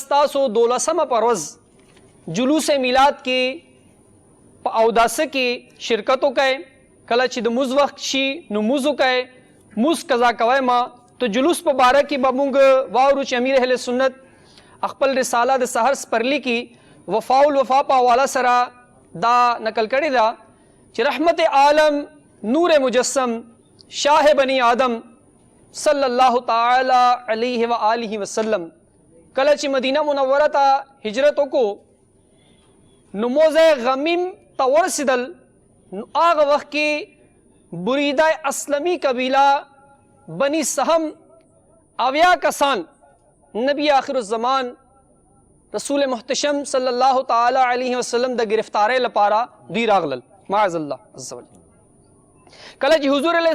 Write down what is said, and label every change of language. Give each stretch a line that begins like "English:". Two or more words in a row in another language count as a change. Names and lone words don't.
Pashto: تاسو 12 په ورځ جلوس میلاد کې په اوداسه کې شرکت وکړئ کله چې د مونځ وخت شي نو مونځ وکړئ مونځ قضا کوئ ما تو جلوس په باره کې به مونږ واورو چې امیر اهل سنت خپل رساله د سحر سپرلی کې وفاء الوفا په حواله سره دا نقل کړې ده چې رحمت عالم نور مجسم شاہ بنی آدم
Arabic: صلی الله تعالی علیہ وآلہ وسلم
Pashto: کله چې مدینه منوره ته هجرت وکړو نو موضع غمیم ته ورسېدل نو هغه وخت کې بریده اسلمی قبیله بنی سهم 80 کسان نبی آخر الزمان رسول محتشم
Arabic: صلی الله تعالی علیه وسلم
Pashto: د گرفتارۍ لپاره دوی راغلل
Arabic: معاذ الله عز وجل
Pashto: کله چې حضور علیه